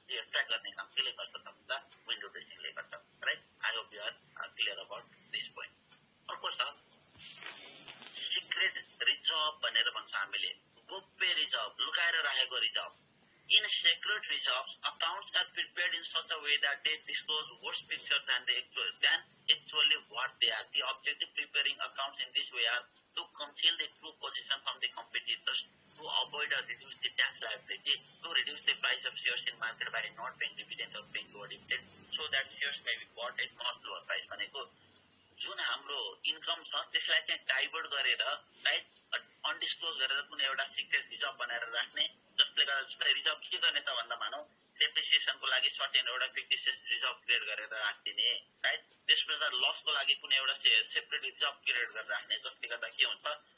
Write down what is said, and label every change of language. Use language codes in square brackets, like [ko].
[ne] Attract गर्ने काम केले गर्छ त भन्दा विन्डो ड्रेसिङले गर्छ [en] right I hope you are clear about this point [ne] अर्को छ सिक्रेट रिजर्भ भनेर भन्छ हामीले गोप्य रिजर्भ लुकाएर राखेको reserve [en] In secret reserves, accounts are prepared in such a way that they disclose worse picture than actually what they are. The objective preparing accounts in this way are to conceal the true position from the competitors, to avoid or reduce the tax liability, to reduce the price of shares in market by not paying dividend or paying lower dividend, so that shares may be bought at much lower price. [ne] भनेको जुन हाम्रो income छ त्यसलाई चाहिँ divert गरेर right undisclosed गरेर कुनै एउटा सिक्रेट रिजर्भ बनाएर राख्ने जसले गर्दा रिजर्भ के गर्ने त भन्दा मानौ डेप्रिसिएसनको लागि सर्टेन एउटा फिक्टिसियस रिजर्भ क्रिएट गरेर राख्दिने राइट त्यसपछि लसको लागि कुनै एउटा सेपरेट रिजर्भ क्रिएट गरेर राख्ने जसले गर्दा के हुन्छ